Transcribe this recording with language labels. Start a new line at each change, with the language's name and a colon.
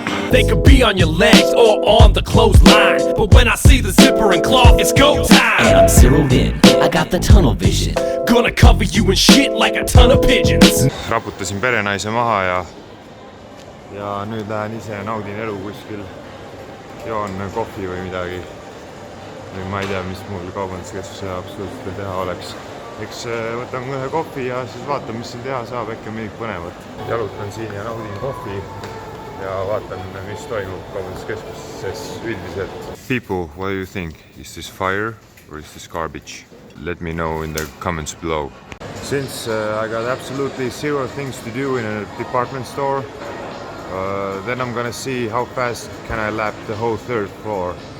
English: They could be on your legs or on the clothesline, but when I see the zipper and cloth, it's go And time. I'm zeroed in, I got the tunnel vision. Gonna cover you in shit like a ton of pigeons.
Estonian: Raputasin perenaise maha ja nüüd lähen ise naudin elu kuskil. Joon kohvi või midagi. Või ma ei tea, mis mul kaubanduskeskuse absoluutselt teha oleks. Eks võtan ühe kohvi ja siis vaatan, mis siin teha saab, äkki on midagi põnevat. Jalutan siin ja naudin kohvi. Ja vaatan, mis toimub kaubanduskeskuses üldiselt.
English: People, what do you think? Is this fire or is this garbage? Let me know in the comments below. Since I got absolutely zero things to do in a department store, then I'm gonna see how fast can I lap the whole third floor.